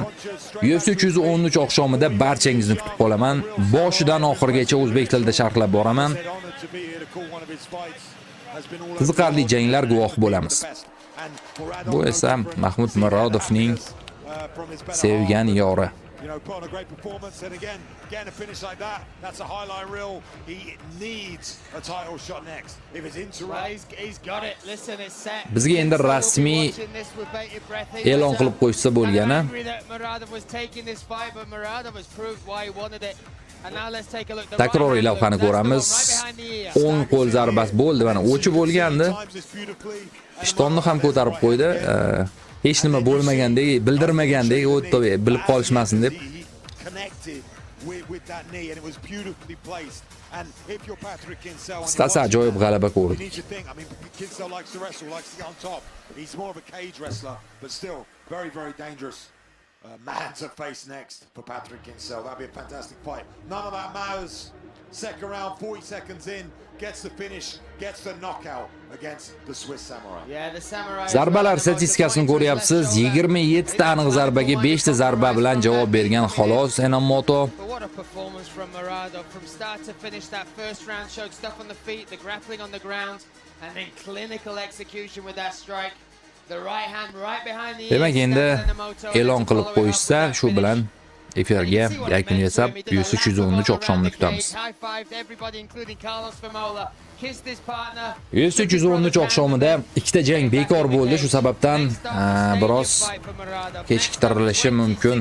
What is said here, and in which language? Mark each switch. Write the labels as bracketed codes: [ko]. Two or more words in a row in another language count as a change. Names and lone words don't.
[uz] UFC 313 oqshomida barchangizni kutib qolaman. Boshidan oxirigacha o'zbek tilida sharhlab boraman. Qiziqarli janglar guvohi bo'lamiz. Bu esa Mahmud Murodovning sevgan yori. [en] You know, put on a great performance, and again, getting a finish like that, that's a highlight reel. He needs a title shot next. If it's into He's got it. Listen, it's set. [uz] Bizga endi rasmiy e'lon qilib qo'ysa bo'lgani. Takroriy lavhani ko'ramiz. 10 qo'l zarbasi bo'ldi, mana o'chi bo'lgandi. Pishtonni ham ko'tarib qo'ydi. Hech nima bo'lmagandek, bildirmagandek, o'tdi, bilib qolishmasin deb. Qisqasi ajoyib g'alaba ko'rdi. [en] Man to face next for Patrick Kinsella. That'd be a fantastic fight. None of that matters. Second round, 40 seconds in, gets the finish, gets the knockout against the Swiss Samurai. Yeah, the Samurai. [uz] Zarbalar statistikasini ko'ryapsiz. 27 ta aniq zarbaga 5 ta zarba bilan javob bergan xolos Enomoto. [en] What a performance from Muradov from start to finish. That first round showed stuff on the feet, the grappling on the ground, and then clinical execution with that strike. The right hand right behind the ear. [uz] Demak, endi e'lon qilib qo'yishsa, shu bilan efirga yakun yasab, UFC 313 oqshomini kutamiz. UFC 313 oqshomida ikkita jang bekor bo'ldi, shu sababdan biroz kechiktirilishi mumkin.